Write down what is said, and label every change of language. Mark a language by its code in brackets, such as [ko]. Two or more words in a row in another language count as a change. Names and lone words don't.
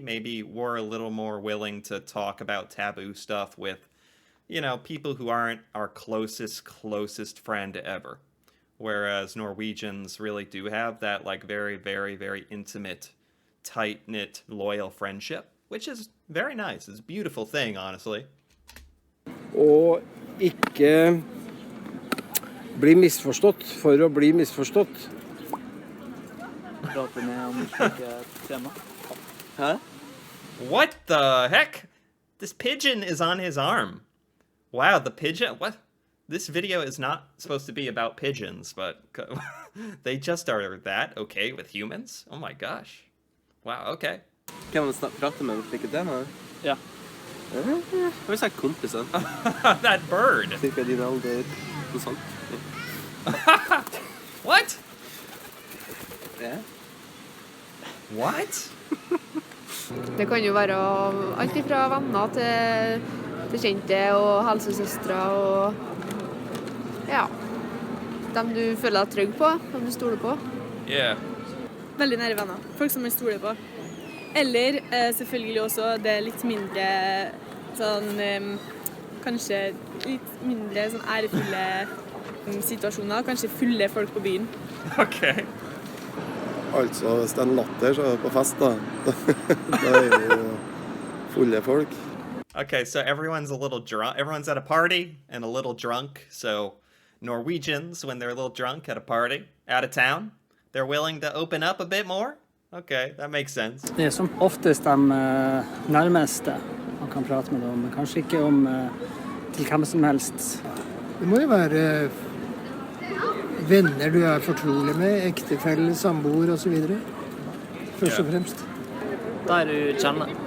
[en] Maybe we're a little more willing to talk about taboo stuff with, you know, people who aren't our closest friend ever. Whereas Norwegians really do have that, like, very, very, very intimate, tight-knit, loyal friendship, which is very nice. It's a beautiful thing, honestly. [no] Og ikke bli misforstått for å bli misforstått. Prate med om slike tema. [en] Huh? What the heck? This pigeon is on his arm. Wow, the pigeon? What? This video is not supposed to be about pigeons, but they just are that okay with humans? Oh my gosh. Wow, okay. [no] Kan man prate med om slike tema? Ja. Hva vil si kompiser? [en] That bird. [no] Cirka din alder, noe sånt. [en] What? Yeah. What? [no] Det kan jo være alt fra venner til kjente og helsesøstre og ja, dem du føler deg trygg på, dem du stoler på. [en] Yeah. [no] Veldig nære venner, folk som man stoler på. Eller selvfølgelig også det litt mindre sånn, kanskje litt mindre sånn ærefulle situasjoner, kanskje fulle folk på byen. [en] Okay. [no] Altså, hvis det er en latter, så er det på fest, da. Da er det jo fulle folk. [en] Okay, so everyone's a little drunk. Everyone's at a party and a little drunk. So Norwegians, when they're a little drunk at a party, out of town, they're willing to open up a bit more? Okay, that makes sense. [no] Det er som oftest de nærmeste man kan prate med dem, men kanskje ikke om til hvem som helst. Det må jo være venner du er fortrolig med, ektefelle, samboer og så videre. Først og fremst. De du kjenner.